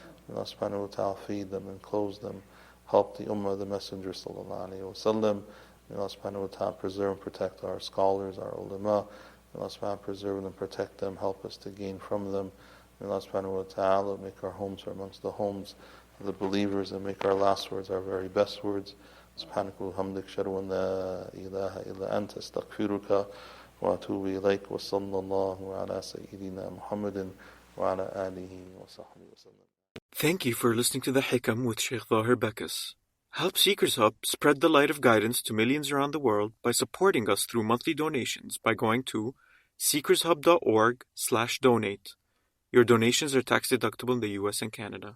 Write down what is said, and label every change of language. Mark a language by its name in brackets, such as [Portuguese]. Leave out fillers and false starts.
[English] May Allah subhanahu wa ta'ala feed them and clothe them. Help the ummah of the Messenger sallallahu alayhi wa sallam. May Allah subhanahu wa ta'ala preserve and protect our scholars, our ulama. May Allah subhanahu wa ta'ala preserve them, protect them, help us to gain from them. May Allah subhanahu wa ta'ala make our homes amongst the homes of the believers and make our last words our very best words. [Arabic] سبحانك وبحمدك أشهد أن لا إله إلا أنت أستغفرك وأتوب إليك وصلى الله على سيدنا محمد وعلى آله وصحبه وسلم. [English] Thank you for listening to The Hikam with Shaykh Zahir Bacchus. Help Seekers Hub spread the light of guidance to millions around the world by supporting us through monthly donations by going to seekershub.org/donate. Your donations are tax deductible in the US and Canada.